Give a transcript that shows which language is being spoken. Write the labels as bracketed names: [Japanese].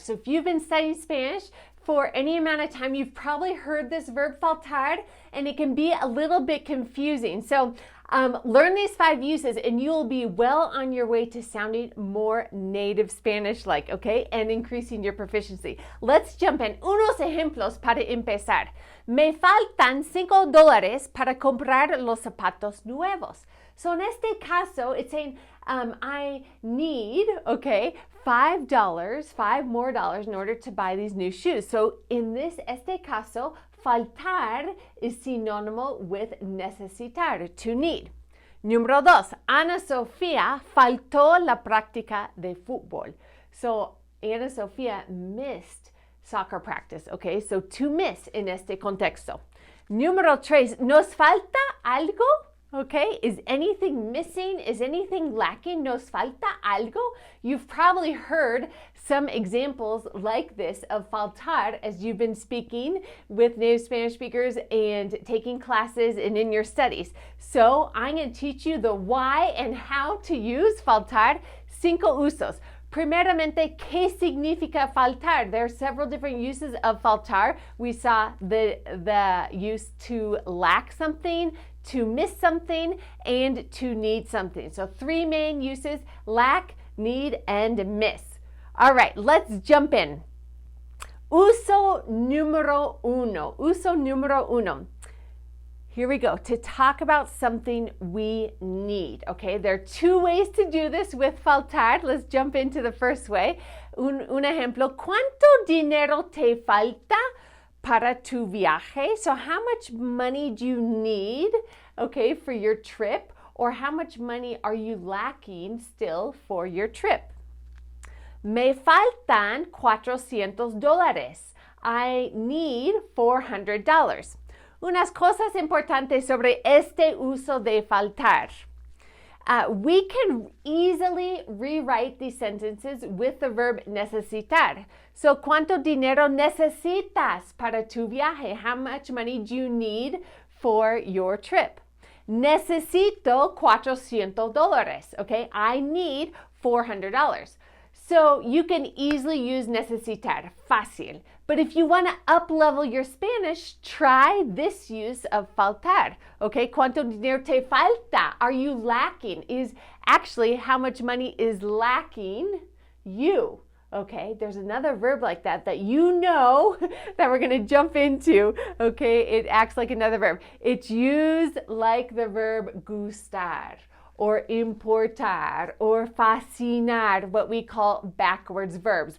[English] So if you've been studying Spanish for any amount of time, you've probably heard this verb faltar, and it can be a little bit confusing. So learn these 5 uses and you'll be well on your way to sounding more native Spanish-like, okay? And increasing your proficiency. Let's jump in. [Spanish] Unos ejemplos para empezar. Me faltan $5 para comprar los zapatos nuevos. [English] So in [Spanish] este caso, [English] it's saying I need, okay, $5 more in order to buy these new shoes. So in [Spanish] este caso, [English] faltar is sinónimo with necesitar, to need. [Spanish] Número 2, Ana Sofía faltó la práctica de fútbol. [English] So Ana Sofía missed soccer practice, okay? So to miss [Spanish] en este contexto. Número 3, ¿nos falta algo? [English] Okay, is anything missing? Is anything lacking? [Spanish] ¿Nos falta algo? [English] You've probably heard some examples like this of faltar as you've been speaking with native Spanish speakers and taking classes and in your studies. So I'm going to teach you the why and how to use faltar. [Spanish] 5 usos. Primeramente, ¿qué significa faltar? [English] There are several different uses of faltar. We saw the use to lack something, to miss something, and to need something. So 3 main uses: lack, need, and miss. All right, let's jump in. Uso número 1. Uso número 1. Here we go, to talk about something we need, okay? There are 2 ways to do this with faltar. Let's jump into the first way. [Spanish] Un ejemplo, ¿cuánto dinero te falta para tu viaje? [English] So how much money do you need, okay, for your trip? Or how much money are you lacking still for your trip? [Spanish] Me faltan $400. [English] I need $400. [Spanish] Unas cosas importantes sobre este uso de faltar. [English] We can easily rewrite these sentences with the verb necesitar. [Spanish] So, ¿cuánto dinero necesitas para tu viaje? [English] How much money do you need for your trip? [Spanish] Necesito $400. [English] Okay, I need $400. So you can easily use necesitar, fácil. But if you want to up-level your Spanish, try this use of faltar. [Spanish] Okay, ¿cuánto dinero te falta? [English] Are you lacking? Is actually how much money is lacking you. Okay, there's another verb like that you know that we're going to jump into. Okay, it acts like another verb. It's used like the verb gustar, or importar, or fascinar, what we call backwards verbs.